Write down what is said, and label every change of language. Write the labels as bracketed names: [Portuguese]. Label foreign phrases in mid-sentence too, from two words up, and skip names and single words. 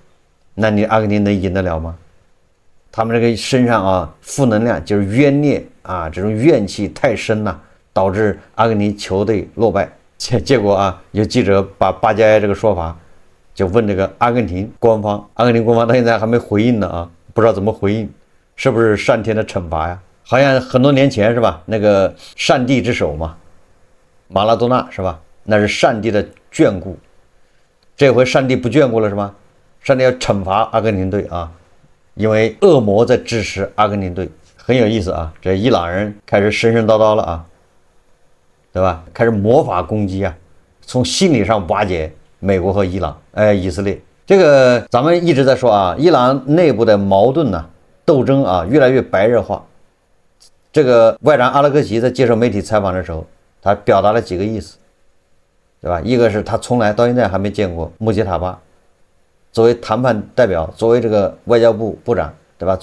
[Chinese] 那你阿根廷能贏得了嗎？他們這個身上啊負能量就是冤孽啊，這種怨氣太深了，導致阿根廷球隊落敗。結果啊，有記者把巴加埃這個說法就問這個阿根廷官方，阿根廷官方到現在還沒回應呢啊，不知道怎麼回應，是不是上天的懲罰呀？好像很多年前是吧，那個上帝之手嘛，馬拉多納是吧？那是上帝的眷顧，這回上帝不眷顧了是吧？上帝要懲罰阿根廷隊啊，因為惡魔在支持阿根廷隊，很有意思啊。這伊朗人開始神神叨叨了啊，對吧？開始魔法攻擊啊，從心理上瓦解美國和伊朗，以色列。這個咱們一直在說啊，伊朗內部的矛盾呢，鬥爭啊，越來越白熱化。這個外長阿拉格齊在接受媒體採訪的時候，他表達了幾個意思，對吧？一個是他從來到現在還沒見過穆吉塔巴。作為談判代表，作為這個外交部部長，對吧？